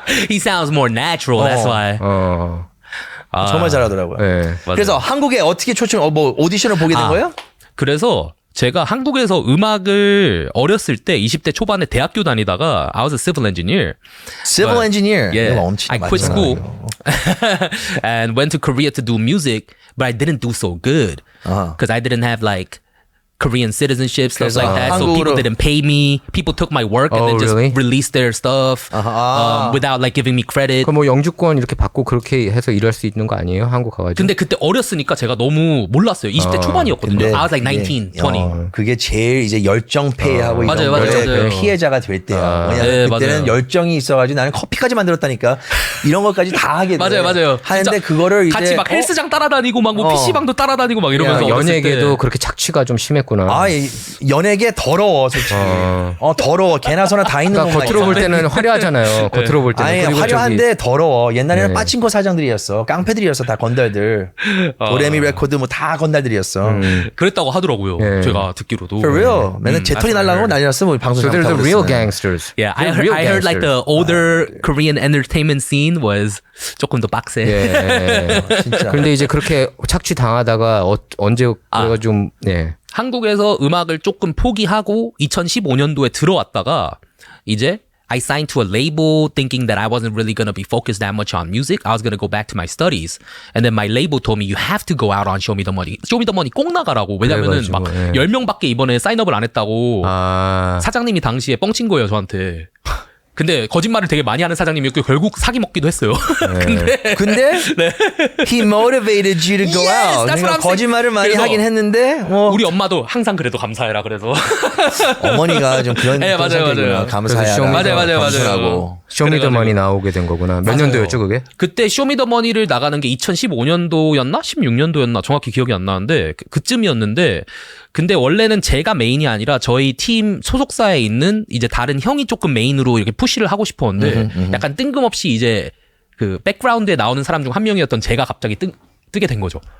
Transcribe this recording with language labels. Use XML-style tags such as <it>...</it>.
<en>He sounds more natural. That's why.</en> <ko>정말 잘하더라고요. 네. 그래서 한국에 어떻게 뭐 오디션을 보게 된 거예요? 그래서 제가 한국에서 음악을 어렸을 때 20대 초반에 대학교 다니다가</ko> <en>I was a civil engineer. Civil engineer. Yeah.</en> <ko>엄청</ko> <en>I quit school and went to Korea to do music, but I didn't do so good because I didn't have like Korean citizenship, stuff like that. So people didn't pay me. People took my work and then just released their stuff without like giving me credit.</en> <ko>그럼 뭐 영주권 이렇게 받고 그렇게 해서 일할 수 있는 거 아니에요? 한국 가가지고. 근데 그때 어렸으니까 제가 너무 몰랐어요. 20대 초반이었거든요.</ko> <en>I was like 19, 20.</en> <ko>그게 제일 이제 열정페이하고 이런 맞아요. 피해자가 될 때야. 왜냐면 그때는 열정이 있어가지고 나는 커피까지 만들었다니까 이런 것까지 다 하게 돼. 맞아요. 하는데 그거를 이제 같이 막 헬스장 따라다니고 막 뭐 PC방도 따라다니고 막 이러면서 연예계도 그렇게 착취가 좀 심했구나. 연예계 더러워 솔직히. 더러워. 개나 소나 다 있는 그러니까 건가. 겉으로 볼 때는 화려하잖아요. 겉으로 볼 때는. 아니 화려한데 더러워. 옛날에는 빠친코 사장들이었어. 깡패들이었어. 다 건달들. 도레미 레코드 뭐 다 건달들이었어. 그랬다고 하더라고요. 제가 듣기로도.</ko> <en>For real.</en> <ko>맨날 제털이 날라가고 난리 났어. 뭐 방송.</ko> <en>So they're the real gangsters. Yeah, I heard like the older Korean entertainment scene was</en> <ko>조금 더 빡세. 진짜. 그런데 이제 그렇게 착취 당하다가 언제 그래가 좀 한국에서 음악을 조금 포기하고 2015년도에 들어왔다가 이제</ko> <en>I signed to a label thinking that I wasn't really going to be focused that much on music. I was going to go back to my studies. And then my label told me you have to go out on Show Me the Money.</en> <ko>Show Me the Money 꼭 나가라고. 왜냐면은 막 10명밖에 이번에 사인업을 안 했다고 사장님이 당시에 뻥친 거예요, 저한테. 근데 거짓말을 되게 많이 하는 사장님이었고 결국 사기 먹기도 했어요.</ko> <en>근데 he motivated you to go out.</en> <ko>그러니까 거짓말을 많이 하긴 했는데 우리 엄마도 항상 그래도 감사해라 그래서 어머니가 좀 그런 맞아요. 감사해라. 맞아요. 쇼미더머니 나오게 된 거구나. 몇 년도였죠 그게? 그때 쇼미더머니를 나가는 게 2015년도였나 16년도였나 정확히 기억이 안 나는데 그쯤이었는데 근데 원래는 제가 메인이 아니라 저희 팀 소속사에 있는 이제 다른 형이 조금 메인으로 이렇게 푸시를 하고 싶었는데 약간 뜬금없이 이제 그 백그라운드에 나오는 사람 중 한 명이었던 제가 갑자기 뜨게 된 거죠.</ko>